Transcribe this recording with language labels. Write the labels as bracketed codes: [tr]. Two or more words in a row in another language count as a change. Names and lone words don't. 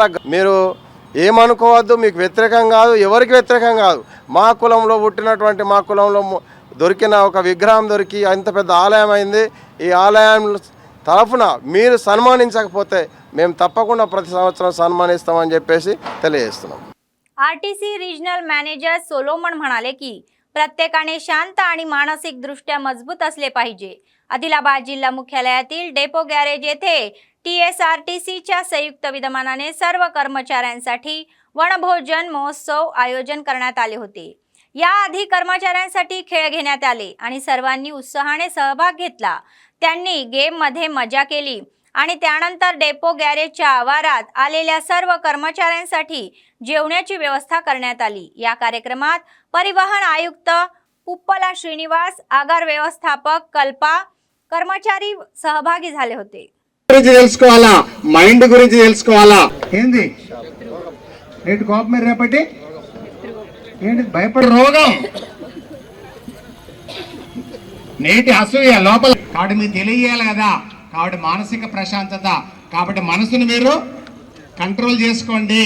[te] మీరు ఏమనుకోవద్దు, మీకు వ్యతిరేకం కాదు, ఎవరికి వ్యతిరేకం కాదు. మా కులంలో పుట్టినటువంటి మా కులంలో దొరికిన ఒక విగ్రహం దొరికి అంత పెద్ద ఆలయం అయింది. ఈ ఆలయం తరఫున మీరు సన్మానించకపోతే మేము తప్పకుండా ప్రతి సంవత్సరం సన్మానిస్తామని చెప్పేసి తెలియజేస్తున్నాం. [mr] आरटीसी रिजनल मॅनेजर सोलोमन म्हणाले की प्रत्येकाने शांत आणि मानसिक दृष्ट्या मजबूत असले पाहिजे. आदिलाबाद जिल्हा मुख्यालयातील डेपो गॅरेज येथे TSRTCच्या संयुक्त विद्यमानाने सर्व कर्मचाऱ्यांसाठी वनभोजन महोत्सव आयोजन करण्यात आले होते. याआधी कर्मचाऱ्यांसाठी खेळ घेण्यात आले आणि सर्वांनी उत्साहाने सहभाग घेतला. त्यांनी गेममध्ये मजा केली आणि त्यानंतर डेपो गॅरेजच्या आवारात आलेल्या सर्व कर्मचाऱ्यांसाठी जेवणाची व्यवस्था करण्यात आली. या कार्यक्रमात परिवहन आयुक्त पुप्पला श्रीनिवास, आगार व्यवस्थापक कल्पा, कर्मचारी सहभागी झाले होते. [te] గురించి తెలుసుకోవాలా, మైండ్ గురించి తెలుసుకోవాలా. ఏంది నేటి కోపం రేపటి ఏంటి భయపడే రోగం, నేటి అసూయ లోపల. కాబట్టి మీకు తెలియజేయాలి కదా. కాబట్టి మానసిక ప్రశాంతత, కాబట్టి మనసును మీరు కంట్రోల్ చేసుకోండి.